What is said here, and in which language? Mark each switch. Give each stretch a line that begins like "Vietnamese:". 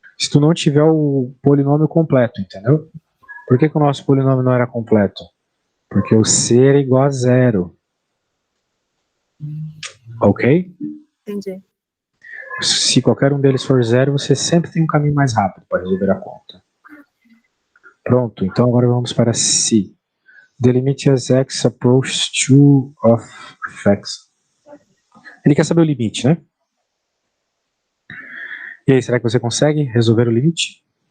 Portuguese: tu não tiver o polinômio completo, entendeu? Por que o nosso polinômio não era completo? Porque o c era igual a zero. Ok? Entendi. Se qualquer um deles for zero, você sempre tem um caminho mais rápido para resolver a conta. Pronto, então agora vamos para C.
English: The limit as x approaches 2 of x.
Portuguese: Ele quer saber o limite, né? E aí, será que você consegue resolver o limite?